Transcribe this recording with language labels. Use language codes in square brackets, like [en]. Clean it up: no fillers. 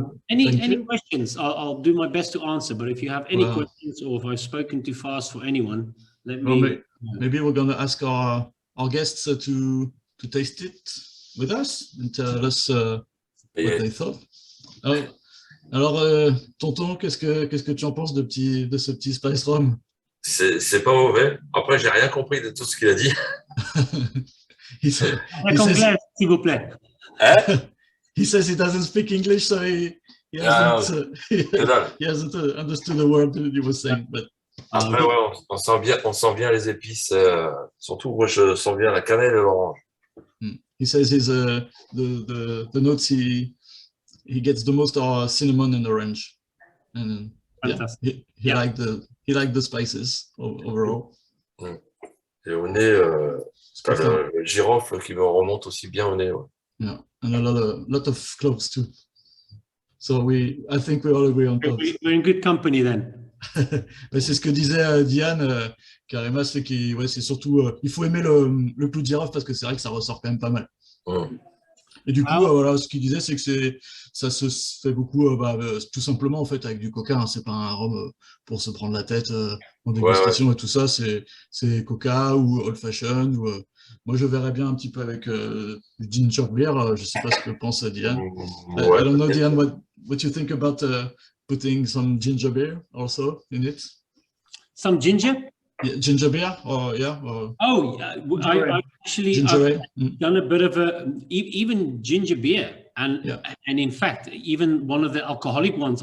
[en] Any questions? I'll do my best to answer. But if you have any questions, or if I've spoken too fast for anyone, let me. Maybe we're gonna ask our guests to taste it with us and tell us what they thought. [fr] Alors, tonton, qu'est-ce que tu en penses de ce petit spice rum? C'est pas mauvais. Après, j'ai rien compris de tout ce qu'il a dit. S'il vous plaît. [en] He says he doesn't speak English, so he hasn't understood the word you were saying. But [fr] après, on sent bien les épices. Surtout, moi, je sens bien la cannelle et l'orange. [en] He says the notes he gets the most are cinnamon and orange, and he liked the spices overall. [fr] Et au nez, c'est le girofle qui me remonte aussi bien au nez. Ouais. [en] Yeah, and a lot of cloves too. So I think we all agree on cloves. We're in good company then. [fr] Mais c'est ce que disait Dian, carrément, c'est c'est surtout, il faut aimer le clou de girofle parce que c'est vrai que ça ressort quand même pas mal. Et du coup, voilà, ce qu'il disait, c'est que ça se fait beaucoup, tout simplement en fait avec du coca. Hein, c'est pas un rhum pour se prendre la tête en dégustation et tout ça. C'est coca ou old fashion. Ou, moi, je verrais bien un petit peu avec du ginger beer. Je sais pas ce que pense Dian. [en] I don't know, Dian, what you think about putting some ginger beer also in it? Some ginger? Yeah, ginger beer, or yeah. Or oh, yeah. I actually I've done a bit of even ginger beer, and in fact, even one of the alcoholic ones.